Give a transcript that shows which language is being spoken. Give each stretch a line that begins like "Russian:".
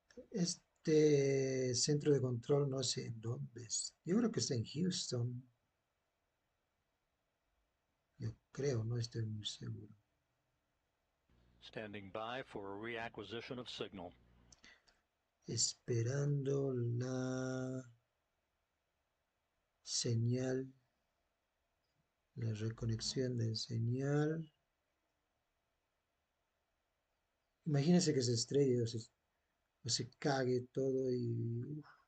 Spanish: Este centro de control no sé en dónde es. Yo creo que está en Houston. Yo creo, no estoy muy seguro.
English: Standing by for a reacquisition of signal.
Spanish: Esperando la señal, la reconexión de señal. Imagínense que se estrelle o se cague todo y...